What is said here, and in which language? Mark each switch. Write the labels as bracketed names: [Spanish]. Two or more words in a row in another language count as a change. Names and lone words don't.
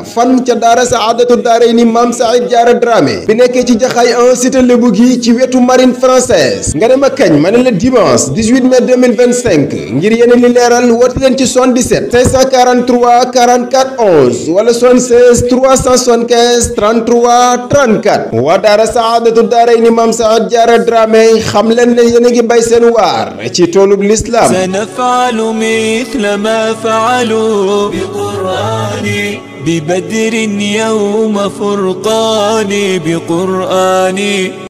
[Wolof] fan ca daara Saadatu Daarayni Mame Saad Diarra Dramé bi nekkee ci Jaxaay en cité Lébou gi ci wetu [French] marine française [Wolof] nga dem a kañ ma ne la [French] dimanche 18 mai 2025 [Wolof] ngir yeneen li leeral woote leen ci 77 543 44 11 wala 76 375 33 34 waa daara Saadatu Daarayni Mame Saad Diarra Dramé xam leen ne yéen a ngi bay seen waar ci toolub l'islam. [Arabic] سنفعل مثل ما فعلوا بقرآني ببدر يوم فرقاني بقرآني